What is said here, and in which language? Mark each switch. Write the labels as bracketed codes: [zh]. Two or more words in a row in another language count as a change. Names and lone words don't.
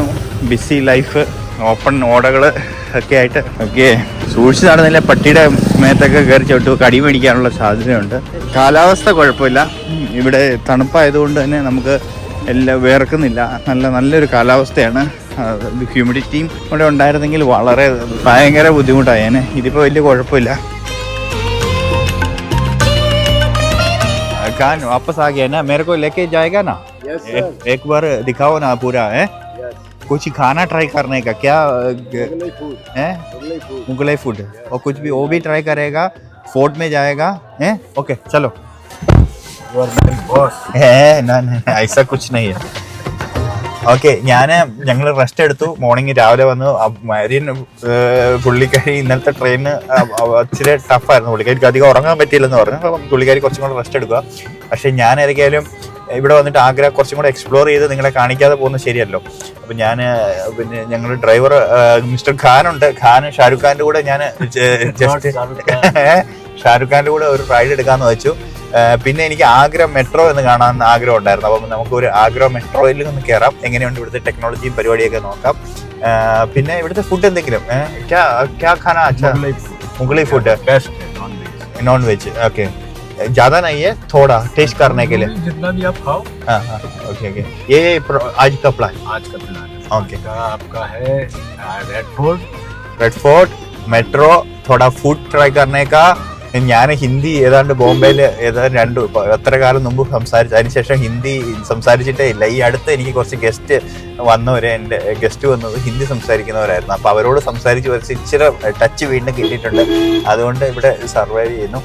[ml] ബിസി ലൈഫ്, ഓപ്പൺ ഓടകൾ ഒക്കെ ആയിട്ട് ഒക്കെ സൂക്ഷിച്ച് നടന്നില്ല പട്ടിയുടെ മേത്തൊക്കെ കയറി ചവിട്ട് കടി മേടിക്കാനുള്ള സാധ്യതയുണ്ട്. കാലാവസ്ഥ കുഴപ്പമില്ല. ഇവിടെ തണുപ്പായതുകൊണ്ട് തന്നെ നമുക്ക് എല്ലാം വേർക്കുന്നില്ല. നല്ലൊരു കാലാവസ്ഥയാണ്. ഹ്യൂമിഡിറ്റിയും ഇവിടെ ഉണ്ടായിരുന്നെങ്കിൽ വളരെ ഭയങ്കര ബുദ്ധിമുട്ടായേനെ. ഇതിപ്പോൾ വലിയ കുഴപ്പമില്ല. [hi] कान वापस आ गया ना, मेरे को लेके जाएगा ना? एक बार दिखाओ ना पूरा है। कुछ खाना ट्राई करने का क्या है? मुगलाई फूड और कुछ भी वो भी ट्राई करेगा. फोर्ट में जाएगा है. ओके चलो. ना ऐसा कुछ नहीं है. [ml] ഓക്കെ, ഞങ്ങൾ റെസ്റ്റ് എടുത്തു. മോർണിംഗ് രാവിലെ വന്നു. മരിയൻ പുള്ളിക്കാരി ഇന്നലത്തെ ട്രെയിന് ഇച്ചിരി ടഫായിരുന്നു. പുള്ളിക്കാരിക്ക് അധികം ഉറങ്ങാൻ പറ്റിയില്ലെന്ന് പറഞ്ഞു. അപ്പം പുള്ളിക്കാരി കുറച്ചും കൂടെ റെസ്റ്റ് എടുക്കുക. പക്ഷേ ഞാൻ ഏതൊക്കെയാലും ഇവിടെ വന്നിട്ട് ആഗ്ര കുറച്ചും കൂടെ എക്സ്പ്ലോർ ചെയ്ത് നിങ്ങളെ കാണിക്കാതെ പോകുന്നത് ശരിയല്ലോ. അപ്പം പിന്നെ ഞങ്ങൾ ഡ്രൈവർ മിസ്റ്റർ ഖാനുണ്ട്. ഷാരൂഖ് ഖാൻ്റെ കൂടെ ഞാൻ ജസ്റ്റ് ഷാരൂഖ് ഖാൻ്റെ കൂടെ ഒരു റൈഡ് എടുക്കാമെന്ന് വെച്ചു. പിന്നെ എനിക്ക് ആഗ്ര മെട്രോ എന്ന് കാണാൻ ആഗ്രഹം ഉണ്ടായിരുന്നു. അപ്പം നമുക്കൊരു ആഗ്ര മെട്രോയിൽ ഒന്ന് കയറാം. എങ്ങനെയുണ്ട് ഇവിടുത്തെ ടെക്നോളജിയും പരിപാടിയൊക്കെ നോക്കാം. പിന്നെ ഇവിടുത്തെ ഫുഡ് എന്തെങ്കിലും മുഗളി ഫുഡ് [en] non veg. [hi] ओके, ज्यादा नहीं है, थोड़ा टेस्ट करने के लिए जितना भी आप खाओ. हाँ ओके. ये आज का प्लान ओके. आपका है रेड फोर्ट मेट्रो, थोड़ा [en] food try [hi] करने का. [ml] ഞാൻ ഹിന്ദി ഏതാണ്ട് ബോംബെയിൽ ഏതാണ്ട് എത്ര കാലം മുമ്പ് സംസാരിച്ചു. അതിനുശേഷം ഹിന്ദി സംസാരിച്ചിട്ടേ ഇല്ല. ഈ അടുത്ത് എനിക്ക് കുറച്ച് ഗസ്റ്റ് എൻ്റെ ഗസ്റ്റ് വന്നത് ഹിന്ദി സംസാരിക്കുന്നവരായിരുന്നു. അപ്പോൾ അവരോട് സംസാരിച്ച് വരച്ച് ഇച്ചിരി ടച്ച് വീണ്ടും കിട്ടിയിട്ടുണ്ട്. അതുകൊണ്ട് ഇവിടെ സർവൈവ് ചെയ്യുന്നു.